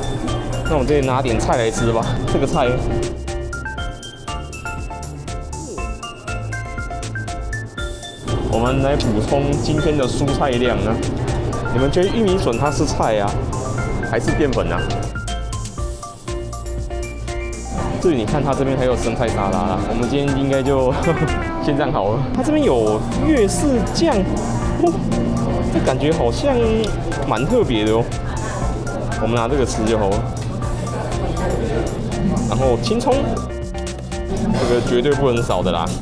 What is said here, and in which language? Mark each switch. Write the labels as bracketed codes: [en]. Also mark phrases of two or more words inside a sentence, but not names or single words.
[zh] 那我們這裡拿點菜來吃吧。這個菜，我們來補充今天的蔬菜量啊。你們覺得玉米筍它是菜啊，還是澱粉啊？至於你看，它這邊還有生菜沙拉啦，我們今天應該就先這樣好了。它這邊有粵式醬，這感覺好像蠻特別的哦。我們拿這個吃就好了。然後青蔥，這個絕對不能少的啦。